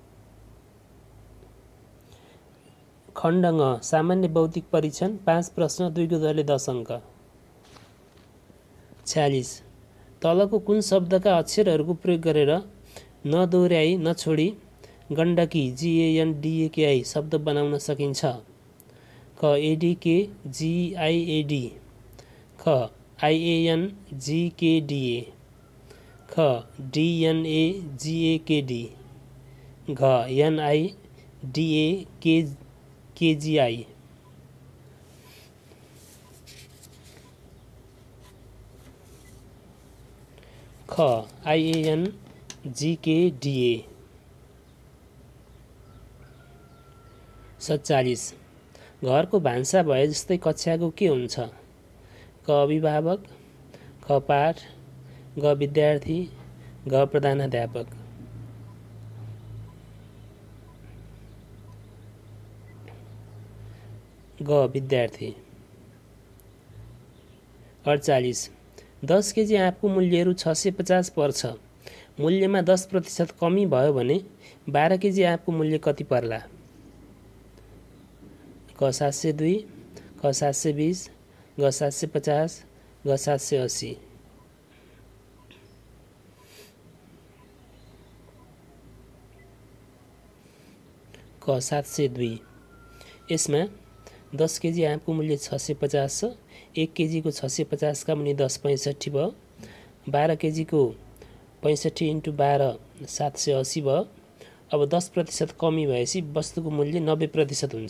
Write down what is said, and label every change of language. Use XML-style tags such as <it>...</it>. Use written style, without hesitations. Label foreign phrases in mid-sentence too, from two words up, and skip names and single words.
<ne>खण्ड ङ सामान्य बौद्धिक परीक्षण 5 प्रश्न 2 को दरले 10 अङ्क। 46 तलको कुन शब्दका अक्षरहरूको प्रयोग गरेर नदोहोर्याई नछोडी गण्डकी GANDAKI शब्द बनाउन सकिन्छ। क ADK GIAD, ख IANGKDA, ख DNAGAKD, घ NIDAKGI। ख IANGKDA। 47 घरको भान्सा भए जस्तै कक्षाको के हुन्छ? क अभिभावक, ख पाठ, ग विद्यार्थी, घ प्रधानाध्यापक। ग विद्यार्थी। 48 10 केजी आँपको मूल्य रु 650 पर्छ। मूल्यमा 10% कमी भयो भने 12 केजी आँपको मूल्य कति पर्ला? क 702, ख 720, ग 750, ग 780। क 702। यसमा 10 केजी आँपको मूल्य 650 छ। 1 केजीको 650 का मुनि 10 65 भयो। 12 केजीको 65 × 12 780 भयो। अब 10% कमी भएपछि वस्तुको मूल्य 90% हुन्छ।</ne>